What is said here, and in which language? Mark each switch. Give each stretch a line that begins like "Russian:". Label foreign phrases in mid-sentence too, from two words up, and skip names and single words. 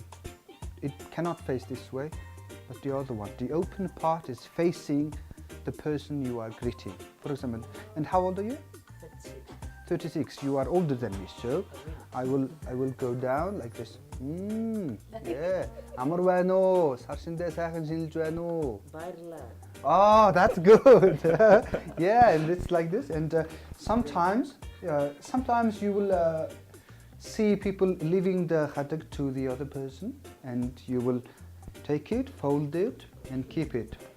English: It cannot face this way, but the other one. The open part is facing the person you are greeting. For example, and how old are you? 36. You are older than me, so I will go down like this. Yeah.
Mongolian: Амар байна уу? Саршиндээ сайхан шинжилж байна уу?
English: Oh, that's good. Yeah, and it's like this. And sometimes you will see people leaving the khadak to the other person, and you will take it, fold it, and keep it.